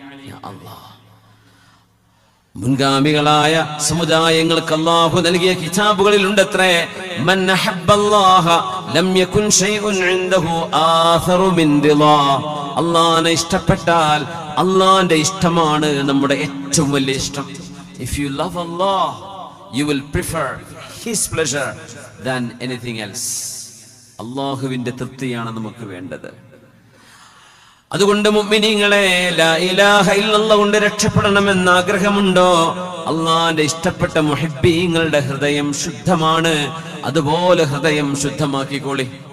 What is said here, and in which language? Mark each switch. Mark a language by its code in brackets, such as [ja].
[ml] യാ അല്ലാഹ്, മുൻഗാമികളായ സമുദായങ്ങൾക്ക് അല്ലാഹു നൽകിയ കിതാബുകളിൽ ഉണ്ടത്രേ, [ar] മൻ അഹബ്ബല്ലാഹ ലം യകുൻ ശൈഉൻ ഇൻദഹു ആഥറു മിൻ റിളാ, [ml] അല്ലാഹുവിനെ ഇഷ്ടപ്പെട്ടാൽ അല്ലാഹുവിന്റെ ഇഷ്ടമാണ് നമ്മുടെ ഏറ്റവും വലിയ ഇഷ്ടം. [en] If you love Allah, you will prefer His pleasure than anything else. [ml] അല്ലാഹുവിന്റെ തൃപ്തിയാണ് നമുക്ക് വേണ്ടത്. അതുകൊണ്ട് മുഅ്മിനീങ്ങളെ, ലാ ഇലാഹ ഇല്ലല്ലാഹ് കൊണ്ട് രക്ഷപ്പെടണമെന്ന് ആഗ്രഹമുണ്ടോ? അല്ലാഹുവിന്റെ ഇഷ്ടപ്പെട്ട മുഹിബ്ബീങ്ങളുടെ ഹൃദയം ശുദ്ധമാണ്, അതുപോലെ ഹൃദയം ശുദ്ധമാക്കിക്കോളി.